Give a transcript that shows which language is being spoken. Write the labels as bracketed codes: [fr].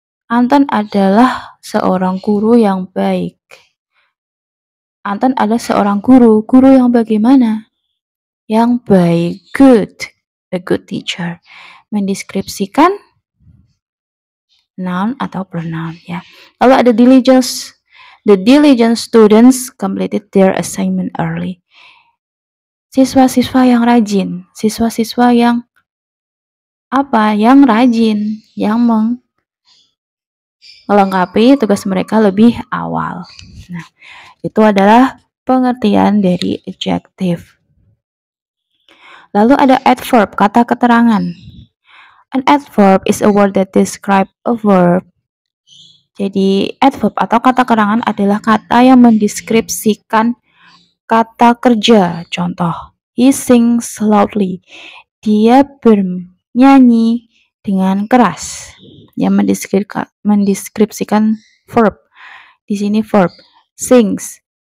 [id] Anton adalah seorang guru yang baik. Anton adalah seorang guru yang bagaimana? Yang baik, good, [en] a good teacher. [id] Mendeskripsikan noun atau pronoun ya. [en] Lalu ada diligence. The diligent students completed their assignment early. [id] Siswa-siswa yang rajin, siswa-siswa yang apa? Yang rajin, yang melengkapi tugas mereka lebih awal. Nah, itu adalah pengertian dari adjective. Lalu ada adverb, kata keterangan. [en] An adverb is a word that describe a verb. [id] Jadi, adverb atau kata keterangan adalah kata yang mendeskripsikan kata kerja. Contoh, [en] he sings loudly. [id] Dia bernyanyi dengan keras. Yang mendeskripsikan verb. Di sini verb, sings.